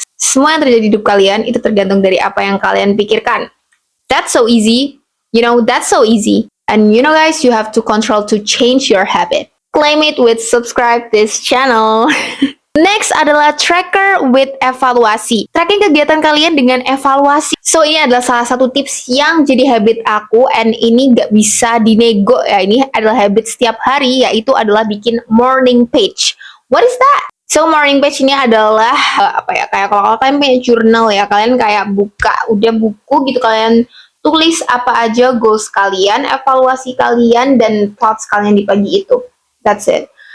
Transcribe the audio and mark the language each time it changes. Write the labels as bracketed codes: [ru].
[id] Semua yang terjadi di hidup kalian itu tergantung dari apa yang kalian pikirkan. [en] That's so easy. You know, that's so easy. And you know guys, you have to control to change your habit. Claim it with subscribe this channel. [id] Next adalah tracker with evaluasi. Tracking kegiatan kalian dengan evaluasi. So ini adalah salah satu tips yang jadi habit aku, and ini gak bisa dinego ya. Ini adalah habit setiap hari, yaitu adalah bikin morning page. [en] What is that? [id] So morning page ini adalah kayak kalau kalian punya jurnal ya, kalian kayak udah buku gitu, kalian tulis apa aja goals kalian, evaluasi kalian, dan thoughts kalian di pagi itu. [en] That's it.